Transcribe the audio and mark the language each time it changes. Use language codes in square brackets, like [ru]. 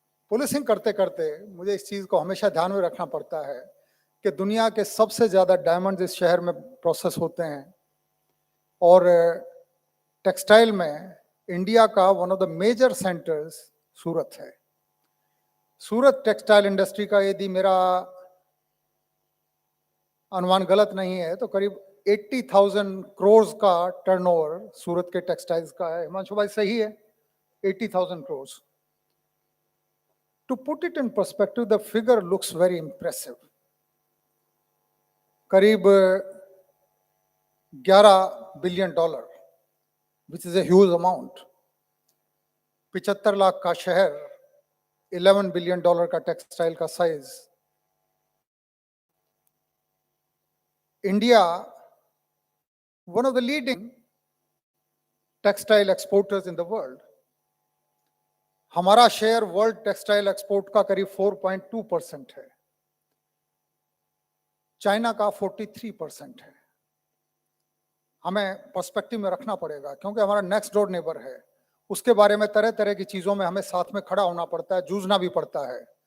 [hi] Policing करते करते मुझे इस चीज को हमेशा ध्यान में रखना पड़ता है कि दुनिया के सबसे ज्यादा डायमंड इस शहर में प्रोसेस होते हैं, और टेक्सटाइल में इंडिया का [en] one of the major centres [hi] सूरत है. सूरत टेक्सटाइल इंडस्ट्री का यदि मेरा अनुमान गलत नहीं है तो करीब 80,000 करोड़ का टर्नओवर सूरत के टेक्सटाइल्स का है. हिमांशु भाई सही है, 80,000 crore. [en] To put it in perspective, the figure looks very impressive. करीब $11 billion, which is a huge amount. [hi] 75 lakh का शहर, $11 billion का टेक्सटाइल का size. [en] India one of the leading textile exporters in the world. [hi] हमारा शेयर वर्ल्ड टेक्सटाइल एक्सपोर्ट का करीब 4.2% है. China का 43% है. हमें पर्सपेक्टिव में रखना पड़ेगा, क्योंकि हमारा नेक्स्ट डोर नेबर है. उसके बारे में तरह तरह की चीजों में हमें साथ में खड़ा होना पड़ता है, जूझना भी पड़ता है.